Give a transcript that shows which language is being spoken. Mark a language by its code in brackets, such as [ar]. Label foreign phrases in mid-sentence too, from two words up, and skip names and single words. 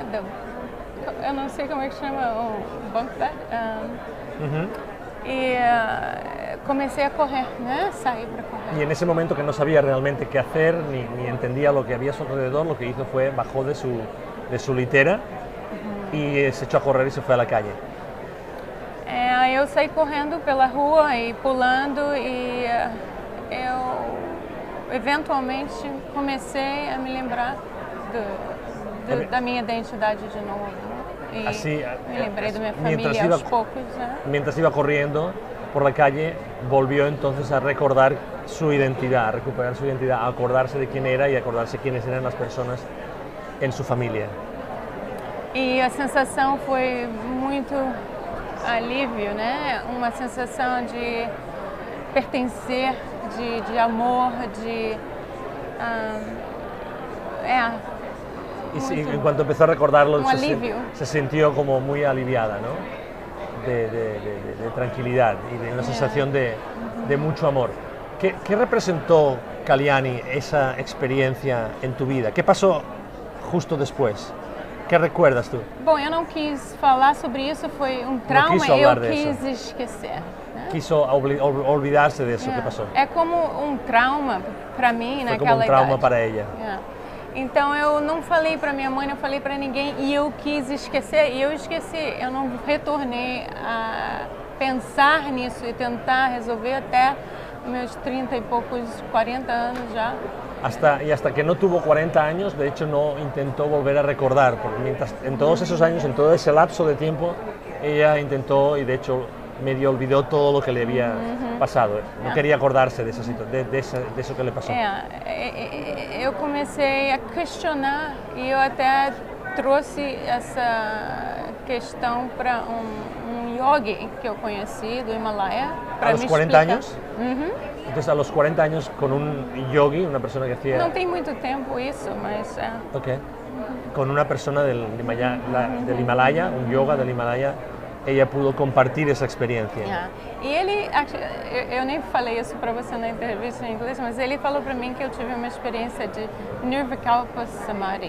[pt] Eu não sei como é que chama, o [en] bunk bed. [es] Y comencé a correr, ¿no? [pt] Saí para correr. [es] Y en ese momento que no sabía realmente qué hacer, ni entendía lo que había a su alrededor, lo que hizo fue bajó de su litera y se echó a correr y se fue a la calle. [pt] Aí eu saí correndo pela rua e pulando e eu eventualmente comecei a me lembrar da minha identidade de novo. [es] Y así, [pt] me lembré de [es] mi familia [pt] aos poucos. [es] Mientras iba corriendo por la calle, volvió entonces a recordar su identidad, a recuperar su identidad, a acordarse de quién era y a acordarse quiénes eran las personas en su familia. [pt] E a sensação foi muito alívio, né? Uma sensação de pertencer, de amor, [es] Y en cuanto empezó a recordarlo, se sintió como muy aliviada, ¿no? De tranquilidad y de una sensación de mucho amor. ¿Qué representó, Kalyani, esa experiencia en tu vida? ¿Qué pasó justo después? ¿Qué recuerdas tú? [pt] Bom, eu não quis falar sobre isso, foi trauma, eu quis esquecer. Né? [es] Quiso olvidarse de eso que pasó. [pt] É como trauma para mim naquela idade. [es] Foi como trauma para ella. [pt] Então eu não falei para minha mãe, não falei para ninguém e eu quis esquecer e eu esqueci. Eu não retornei a pensar nisso e tentar resolver até meus 30 e poucos, 40 anos já. [es] Hasta que no tuvo 40 años, de hecho no intentó volver a recordar, porque mientras, en todos esos años, en todo ese lapso de tiempo, ella intentó y de hecho medio olvidó todo lo que le había pasado. No quería acordarse de esa situación, de eso que le pasó. [pt] Eu comecei a questionar e eu até trouxe essa questão para um yogi que eu conheci do Himalaia. [es] ¿A los 40 años? Entonces a los 40 años con un yogi, una persona que hacía... [pt] Não tem muito tempo isso, mas... Ok. [es] Con una persona del Himalaya, un yoga del Himalaya, ella pudo compartir esa experiencia. [pt] E ele, eu nem falei isso para você na entrevista em inglês, mas ele falou para mim que eu tive uma experiência de Nirvikalpa Samadhi.